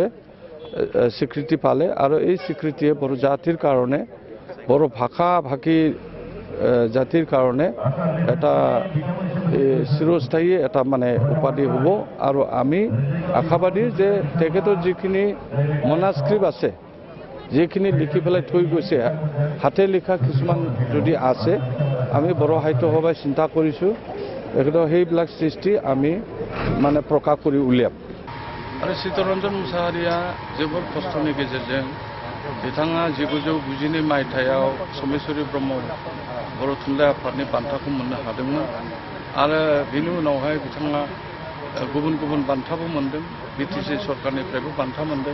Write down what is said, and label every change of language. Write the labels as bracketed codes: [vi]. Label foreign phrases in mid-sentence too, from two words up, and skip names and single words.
[as] স্বীকৃতি পালে আৰু এই স্বীকৃতিয়ে বড়ো জাতিৰ কাৰণে বড়ো ভাষা ভাষী জাতিৰ কাৰণে এটা চিৰস্থায়ী এটা মানে উপাধি হ'ব আৰু আমি আশাবাদী যে তেখেতৰ যিখিনি মনাস্ক্ৰিপ্ট আছে, যিখিনি লিখি পেলাই থৈ গৈছে, হাতে লিখা কিছুমান যদি আছে, আমি বড়ো সাহিত্য সভাই চিন্তা কৰিছোঁ তেখেতৰ সেইবিলাক সৃষ্টি আমি মানে প্ৰকাশ কৰি উলিয়াম। [brx] আৰু চিত্তৰঞ্জন মুসাহাৰীয়া जोबोर खस्थ'नि गेजेरजों बिथाङा 1992 मायथाइयाव समेश्वरी ब्रह्म बर' थुनलाइ आफादनि बान्थाखौ मोननो हादोंमोन आरो बिनि उनावहाय बिथाङा गुबुन गुबुन बान्थाबो मोनदों, बिटिसि सरकारनिफ्रायबो बान्था मोनदों।